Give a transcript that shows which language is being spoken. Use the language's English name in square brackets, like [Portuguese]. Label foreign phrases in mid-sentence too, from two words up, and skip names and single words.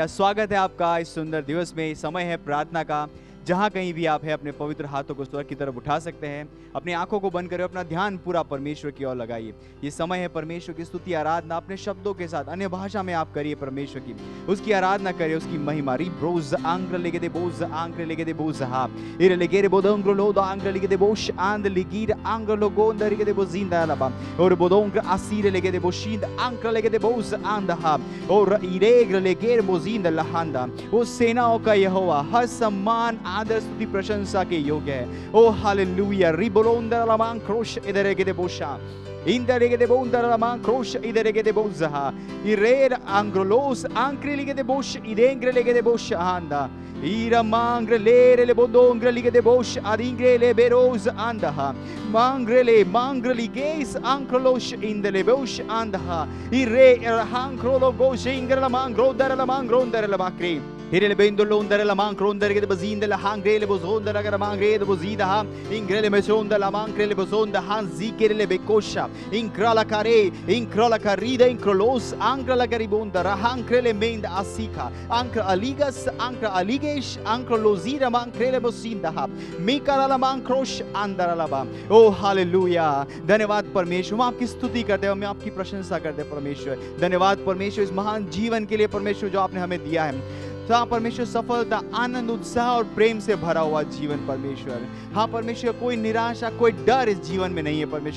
[Hindi] स्वागत है आपका इस सुंदर दिवस में। समय है प्रार्थना का। जहाँ कहीं भी आप हैं अपने पवित्र हाथों को स्वर्ग की तरफ उठा सकते हैं। अपनी आंखों को बंद करें, अपना ध्यान पूरा परमेश्वर की ओर लगाइए। ये समय है परमेश्वर की स्तुति आराधना। अपने शब्दों के साथ अन्य भाषा में आप करिए परमेश्वर की, उसकी आराधना करिए, उसकी महिमा। री ब्रोज आंग्र लेगे दे बोज आंग्र लेगे दे बोज हा इरे लेगे रे बोदोंग्र लोद आंग्र लेगे दे बोश आंद लिगीर आंग्र लोगो अंदर लेगे दे बोजिंदा लबा और बोदोंग्र आसीर लेगे दे बोशिंद आंग्र लेगे दे बोज आंद हा और इरेग्र लेगे रे बोजिंद लहांदा। वो सेनाओं का यहोवा हर सम्मान आदर स्तुति प्रशंसा के योग्य है। ओ हालेलुया। रिबोलोंदर लमां क्रोश इधर के दे बोशा इंदर के दे बोंदर लमां क्रोश इधर के दे बोजहा इरेर आंग्रोलोस आंक्रे के दे बोश इदेंग्रे लेगे दे बोश आंदा ira mangre le bodongre lige de bosh adingre le beroz andaha mangre li geis ankrolos in de le bosh andaha ire hankro gosh ingre la mangro dar la bakri ire le bendolo under la mankro under de bazin de la hangre le bozonda la mangre de bozida ha ingre le mesonda la mankre le bozonda han zikere le bekosha inkra la kare inkra la karida inkrolos ankra la garibonda rahankre le mend asika ankra aligas ankra aliga Ankrolozira mankrele bosindaha mikarala mankrosh andaralaba। ओ हालेलुया। धन्यवाद परमेश्वर। हम आपकी स्तुति करते हैं, हम आपकी प्रशंसा करते हैं परमेश्वर। धन्यवाद परमेश्वर इस महान जीवन के लिए परमेश्वर जो आपने हमें दिया है। हाँ परमेश्वर, सफलता, आनंद, उत्साह और प्रेम से भरा हुआ जीवन परमेश्वर। हाँ परमेश्वर, कोई निराशा, कोई डर इस जीवन में नहीं है परमेश्वर।